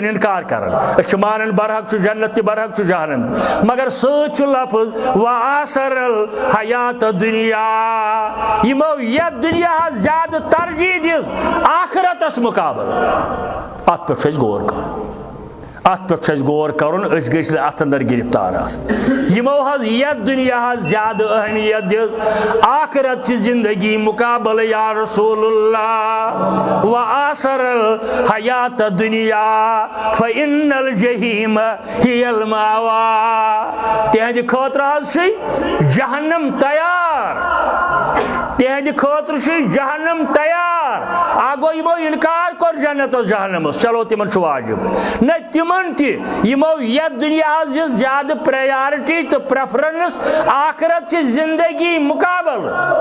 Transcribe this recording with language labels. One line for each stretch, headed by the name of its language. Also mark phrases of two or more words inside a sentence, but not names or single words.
Kashmiri: چھِنہٕ انکار کران أسۍ چھِ مانان برحق چھُ جنت تہِ برحق چھُ جہنم مگر سۭتۍ چھُ لفظ
Arabic: وآثر الحیات دُنیا
Kashmiri: یِمو یتھ دُنیاہس زیادٕ ترجیح دِژ آخرتس مُقابل اتھ پٮ۪ٹھ چھُ اَسہِ غور کرُن اتھ پٮ۪ٹھ چھُ اَسہِ غور کرُن أسۍ گٔژھۍ نہٕ اتھ اندر گرفتار آسٕنۍ یِمو حظ یتھ دُنیاہس زیادٕ اہمیت دِژ آخرت چہِ زندگی مُقابلہٕ
Arabic: یا رسول
Kashmiri: اللہ
Arabic: وآثر الحیات دُنیا فإن الجحیم ہی المأویٰ
Kashmiri: تِہنٛدِ خٲطرٕ حظ چھُ جہنم تیار تِہنٛدِ خٲطرٕ چھُ جہنم تیار اکھ گوٚو یِمو انکار کوٚر جنتس جہنمس چلو تِمن چھُ واجب نہ تِمن تہِ یِمو یتھ دُنیاہس دِژ زیادٕ پریارٹی تہٕ پریفرنس آخرت چہِ زندگی مُقابلہٕ